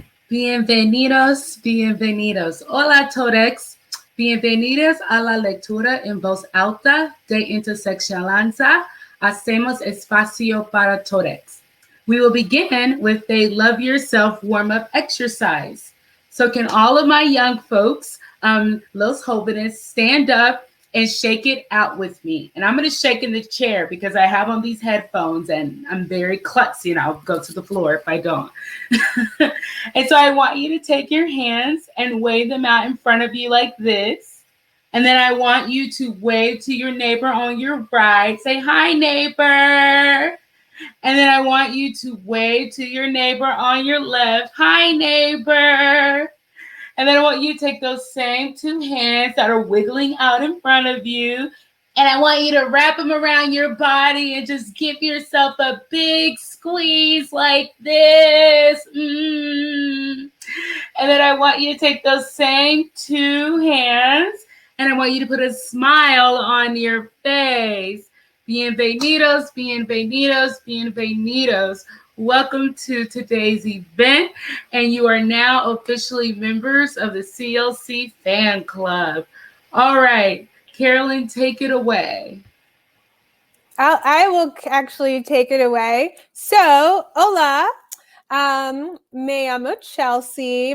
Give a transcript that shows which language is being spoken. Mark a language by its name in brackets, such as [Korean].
[Spanish] Bienvenidos, bienvenidos. Hola Todxs. Bienvenidos a la lectura en voz alta de Interseccionalianza. Hacemos Espacio Para Todxs. [English] We will begin with a love yourself warm-up exercise. So can all of my young folks, [Spanish] los jóvenes, [English] stand up and shake it out with me. And I'm going to shake in the chair because I have on these headphones and I'm very klutzy and I'll go to the floor if I don't. And so I want you to take your hands and wave them out in front of you like this. And then I want you to wave to your neighbor on your right. Say, hi, neighbor. And then I want you to wave to your neighbor on your left. Hi, neighbor. And then I want you to take those same two hands that are wiggling out in front of you. And I want you to wrap them around your body and just give yourself a big squeeze like this. And then I want you to take those same two hands and I want you to put a smile on your face. [Spanish] Bienvenidos, bienvenidos, bienvenidos. [English] Welcome to today's event, and you are now officially members of the CLC Fan Club. All right, Carolyn, take it away. I will actually take it away. So, [Spanish] hola, me llamo Chelsea.